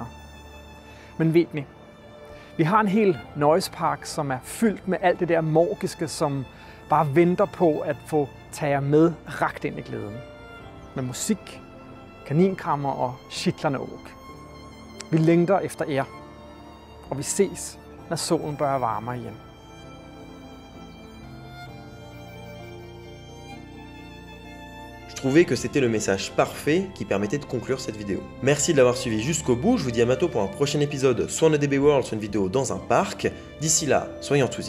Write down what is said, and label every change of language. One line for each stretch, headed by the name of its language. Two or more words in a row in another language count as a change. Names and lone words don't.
Swedish: Men vet ni, vi har en hel nöjespark som är fyldt med allt det där magiska som bara väntar på att få ta jer med rakt in i glädjen. Med musik, kaninkrammer och kittlande åk. Vi längtar efter er och vi ses när solen börjar varma igen.
French: Je trouvais que c'était le message parfait qui permettait de conclure cette vidéo. Merci de l'avoir suivi jusqu'au bout, je vous dis à bientôt pour un prochain épisode, soit en DB World, soit une vidéo dans un parc.